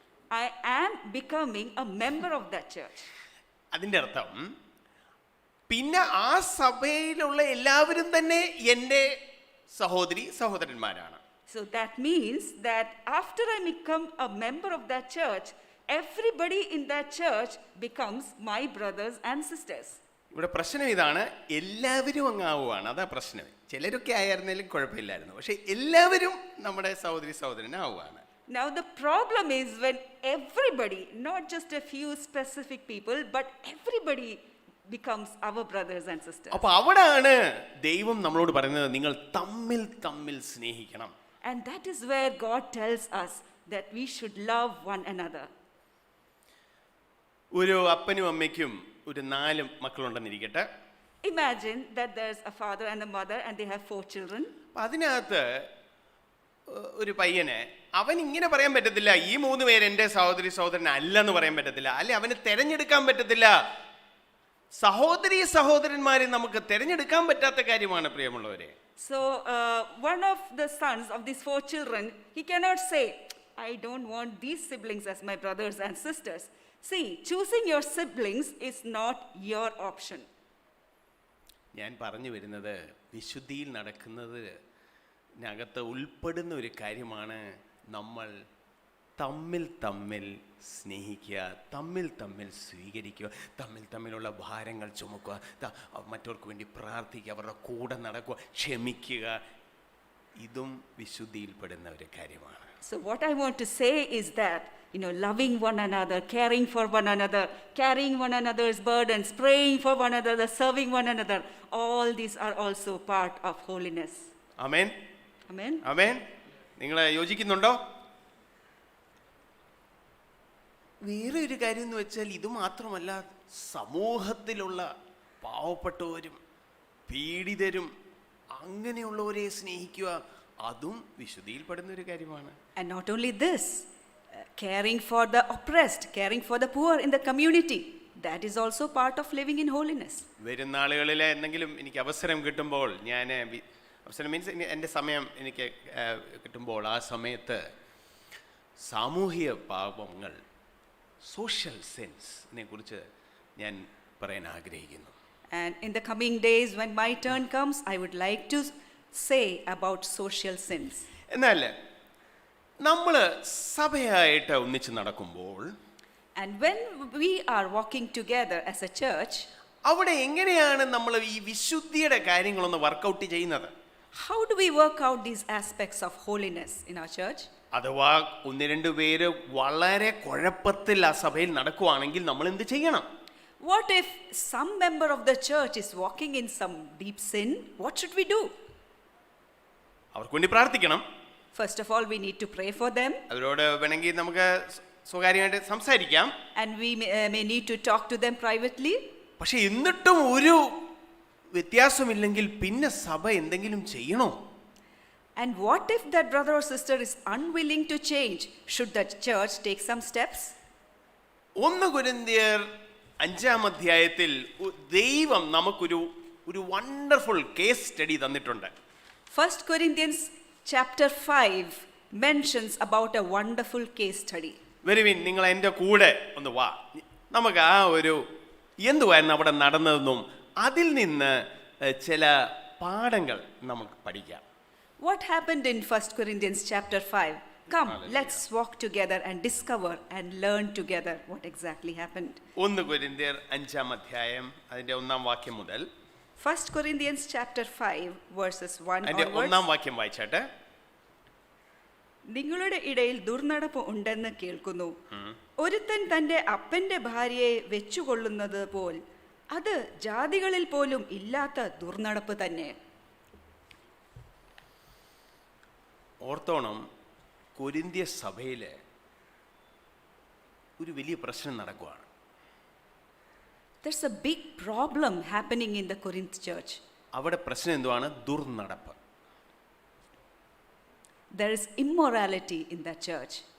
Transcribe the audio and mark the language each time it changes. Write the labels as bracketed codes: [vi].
[en] I am becoming a member of that church. [ml] അതിൻ്റെ അർത്ഥം പിന്നെ ആ സഭയിലുള്ള എല്ലാവരും തന്നെ എൻ്റെ സഹോദരി സഹോദരന്മാരാണ്. [en] So that means that after I become a member of that church, everybody in that church becomes my brothers and sisters. [ml] ഇവിടെ പ്രശ്നം ഇതാണ്, എല്ലാവരും അങ്ങാവുകയാണ്. അതാ പ്രശ്നം. ചിലരൊക്കെ ആയിരുന്നാലും കുഴപ്പമില്ലായിരുന്നു, പക്ഷെ എല്ലാവരും നമ്മുടെ സഹോദരി സഹോദരനാവുകയാണ്. [en] Now the problem is when everybody, not just a few specific people, but everybody becomes our brothers and sisters. [ml] അപ്പോൾ അവിടെയാണ് ദൈവം നമ്മളോട് പറയുന്നത്, നിങ്ങൾ തമ്മിൽ തമ്മിൽ സ്നേഹിക്കണം. [en] And that is where God tells us that we should love one another. [ml] ഒരു അപ്പനും അമ്മയ്ക്കും ഒരു 4 മക്കളുണ്ടെന്നിരിക്കട്ടെ. [en] Imagine that there's a father and a mother and they have 4 children. [ml] അപ്പം അതിനകത്ത് ഒരു പയ്യനെ അവൻ ഇങ്ങനെ പറയാൻ പറ്റത്തില്ല, ഈ 3 പേര് എൻ്റെ സഹോദരി സഹോദരൻ അല്ലെന്ന് പറയാൻ പറ്റത്തില്ല, അല്ലെ അവന് തിരഞ്ഞെടുക്കാൻ പറ്റത്തില്ല. സഹോദരി സഹോദരന്മാരെ നമുക്ക് തിരഞ്ഞെടുക്കാൻ പറ്റാത്ത കാര്യമാണ് പ്രിയമുള്ളവരെ. [en] So one of the sons of these 4 children, he cannot say, I don't want these siblings as my brothers and sisters. See, choosing your siblings is not your option. [ml] ഞാൻ പറഞ്ഞു വരുന്നത്, വിശുദ്ധിയിൽ നടക്കുന്നതിനകത്ത് ഉൾപ്പെടുന്ന ഒരു കാര്യമാണ് നമ്മൾ തമ്മിൽ തമ്മിൽ സ്നേഹിക്കുക, തമ്മിൽ തമ്മിൽ സ്വീകരിക്കുക, തമ്മിലുള്ള ഭാരങ്ങൾ ചുമക്കുക, മറ്റവർക്ക് വേണ്ടി പ്രാർത്ഥിക്കുക, അവരുടെ കൂടെ നടക്കുക, ക്ഷമിക്കുക. ഇതും വിശുദ്ധിയിൽപ്പെടുന്ന ഒരു കാര്യമാണ്. [en] So what I want to say is that, loving one another, caring for one another, carrying one another's burdens, praying for one another, serving one another, all these are also part of holiness. [ml] Amen. [en] Amen. [ml] ആമേൻ. നിങ്ങൾ യോജിക്കുന്നുണ്ടോ? വേറെ ഒരു കാര്യം എന്ന് വെച്ചാൽ, ഇത് മാത്രമല്ല, സമൂഹത്തിലുള്ള പാവപ്പെട്ടവരും പീഡിതരും അങ്ങനെയുള്ളവരെ സ്നേഹിക്കുക, അതും വിശുദ്ധിയിൽപ്പെടുന്ന ഒരു കാര്യമാണ്. [en] And not only this, caring for the oppressed, caring for the poor in the community, That is also part of living in holiness. [ml] വരും നാളുകളിൽ എന്തെങ്കിലും എനിക്ക് അവസരം കിട്ടുമ്പോൾ ഞാൻ അവസരം മീൻസ് എൻ്റെ സമയം എനിക്ക് കിട്ടുമ്പോൾ ആ സമയത്ത് സാമൂഹിക പാപങ്ങൾ, [en] social സെൻസിനെ [ml] കുറിച്ച് ഞാൻ പറയാൻ ആഗ്രഹിക്കുന്നു. [en] And in the coming days, when my turn comes, I would like to say about social sins. [ml] എന്നാൽ നമ്മൾ സഭയായിട്ട് ഒന്നിച്ച് നടക്കുമ്പോൾ [en] And when we are walking together as a church, [ml] അവിടെ എങ്ങനെയാണ് നമ്മൾ ഈ വിശുദ്ധിയുടെ കാര്യങ്ങളൊന്ന് വർക്കൗട്ട് ചെയ്യുന്നത്? [en] how do we work out these aspects of holiness in our church? [ml] അഥവാ ഒന്ന് രണ്ട് പേര് വളരെ കുഴപ്പത്തിൽ ആ സഭയിൽ നടക്കുവാണെങ്കിൽ നമ്മൾ എന്ത് ചെയ്യണം? [en] What if some member of the church is walking in some deep sin? What should we do? [ml] അവർക്ക് വേണ്ടി പ്രാർത്ഥിക്കണം. [en] First of all, we need to pray for them. [ml] അവരോട് വേണമെങ്കിൽ നമുക്ക് സ്വകാര്യമായിട്ട് സംസാരിക്കാം. [en] And we may need to talk to them privately. [ml] പക്ഷെ എന്നിട്ടും ഒരു വ്യത്യാസമില്ലെങ്കിൽ പിന്നെ സഭ എന്തെങ്കിലും ചെയ്യണോ? [en] And what if that brother or sister is unwilling to change? Should the church take some steps? [ml] 1 കൊരിന്ത്യർ 5-ാം അധ്യായത്തിൽ ദൈവം നമുക്കൊരു [en] wonderful case study [ml] തന്നിട്ടുണ്ട്. [en] 1 Corinthians chapter 5 mentions about a wonderful case study. [ml] വരുവിൻ, നിങ്ങൾ എൻ്റെ കൂടെ ഒന്ന് വാ. നമുക്ക് ആ ഒരു എന്തുവായിരുന്നു അവിടെ നടന്നതെന്നും അതിൽ നിന്ന് ചില പാഠങ്ങൾ നമുക്ക് പഠിക്കാം. [en] What happened in 1 Corinthians chapter 5? Come, let's walk together and discover and learn together what exactly happened. [ml] 1 കൊരിന്ത്യർ 5-ാം അധ്യായം അതിന്റെ 1-ാം വാക്യം മുതൽ [en] 1 Corinthians chapter 5 verses 1 [ml] അതിന്റെ [en] onwards. [ml] 1-ാം വാക്യം വായിച്ചാട്ടെ. നിങ്ങളുടെ ഇടയിൽ ദുർനടപ്പ് ഉണ്ടെന്ന് കേൾക്കുന്നു. ഒരുത്തൻ തന്റെ അപ്പന്റെ ഭാര്യയെ വെച്ചുകൊള്ളുന്നത് പോൽ അത് ജാതികളിൽ പോലും ഇല്ലാത്ത ദുർനടപ്പ് തന്നെ. ഓർത്തോണം, കൊരിന്ത്യ സഭയിൽ ഒരു വലിയ പ്രശ്നം നടക്കുകയാണ്. [en] There's a big problem happening in the Corinth church. [ml] അവിടെ പ്രശ്നം എന്തുവാണ്? ദുർനടപ്പ്. [en] There is immorality in that church.